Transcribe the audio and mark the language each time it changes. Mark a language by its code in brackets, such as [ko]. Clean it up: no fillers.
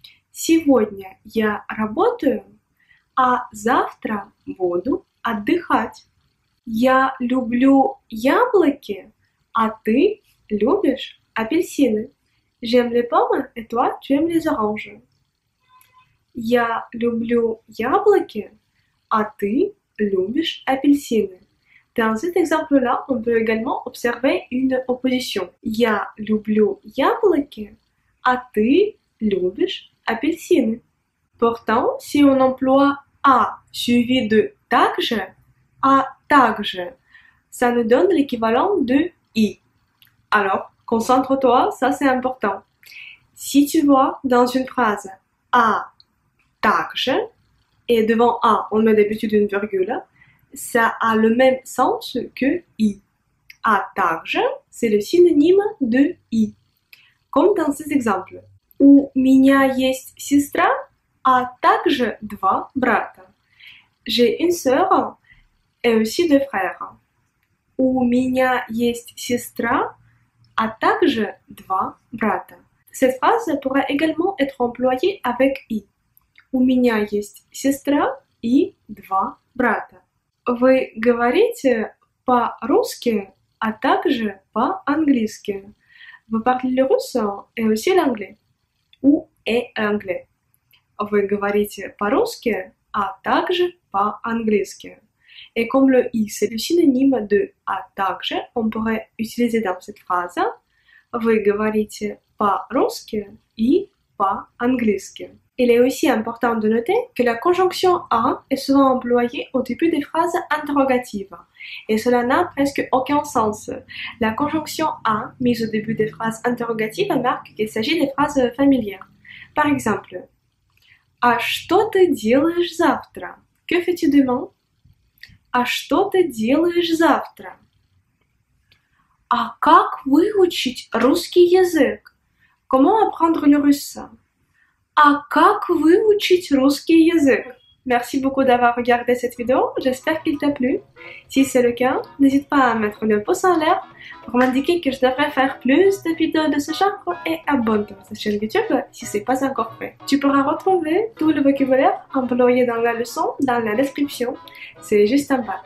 [ru] Сегодня я работаю, а завтра буду отдыхать. Я люблю яблоки, а ты любишь апельсины. [fr] J'aime les pommes et toi, tu aimes les oranges. [ru] Я люблю яблоки, а ты любишь апельсины. [fr] Dans cet exemple-là, on peut également observer une opposition. [ru] Я люблю яблоки, а ты любишь апельсины. [fr] Pourtant, si on emploie A suivi de также, à также, ça nous donne l'équivalent de I. Alors, concentre-toi, ça c'est important. Si tu vois dans une phrase A также, et devant A, on met d'habitude une virgule, ça a le même sens que I. [ru] А также, [fr] c'est le synonyme de I. Comme dans ces exemples. [ru] У меня есть сестра, а также два брата. [fr] J'ai une sœur et aussi deux frères. [ru] У меня есть сестра, а также два брата. [fr] Cette phrase pourrait également être employée avec I. [ru] У меня есть сестра и два брата. Вы говорите по-русски, а также по-английски. [fr] Vous parlez le russe et aussi l'anglais. Ou et l'anglais. [ru] Вы говорите по-русски, а также по-английски. [fr] Et comme le «и» c'est le synonyme de «а также», on pourrait utiliser dans cette phrase [ru] «Вы говорите по-русски и по-английски». [fr] Il est aussi important de noter que la conjonction «à» est souvent employée au début des phrases interrogatives. Et cela n'a presque aucun sens. La conjonction «à» mise au début des phrases interrogatives marque qu'il s'agit des phrases familières. Par exemple, [ru] «А что ты делаешь завтра?» [fr] Que fais-tu demain? [ru] «А что ты делаешь завтра?» «А как выучить русский язык?» [fr] Comment apprendre le russe? [ru] «А как выучить русский язык?» [fr] Merci beaucoup d'avoir regardé cette vidéo, j'espère qu'il t'a plu. Si c'est le cas, n'hésite pas à mettre le pouce en l'air pour m'indiquer que je devrais faire plus de vidéos de ce genre et abonne-toi à cette chaîne YouTube si ce n'est pas encore fait. Tu pourras retrouver tout le vocabulaire employé dans la leçon dans la description, c'est juste en bas.